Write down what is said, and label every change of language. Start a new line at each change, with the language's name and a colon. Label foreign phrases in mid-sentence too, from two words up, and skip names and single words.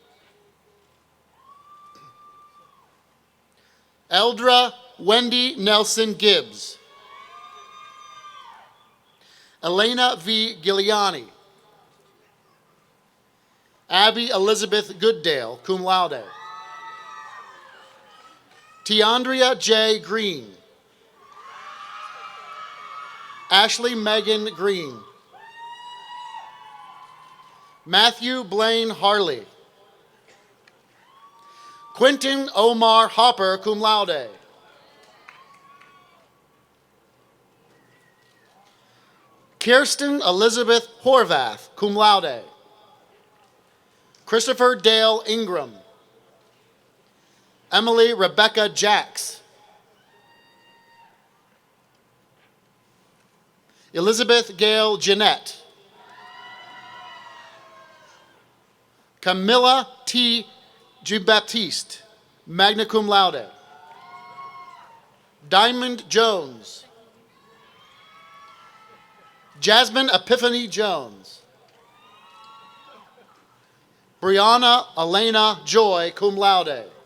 English: Eldra Wendy Nelson Gibbs. Elena V. Giuliani. Abby Elizabeth Gooddale,
Latin: cum laude.
English: Tiandria J. Green. Ashley Megan Green. Matthew Blaine Harley. Quentin Omar Hopper,
Latin: cum laude.
English: Kirsten Elizabeth Horvath,
Latin: cum laude.
English: Christopher Dale Ingram. Emily Rebecca Jacks. Elizabeth Gail Jeanette. Camilla T.
Latin: Giambaptiste, magna cum laude.
English: Diamond Jones. Jasmine Epiphany Jones. Brianna Elena Joy,
Latin: cum laude.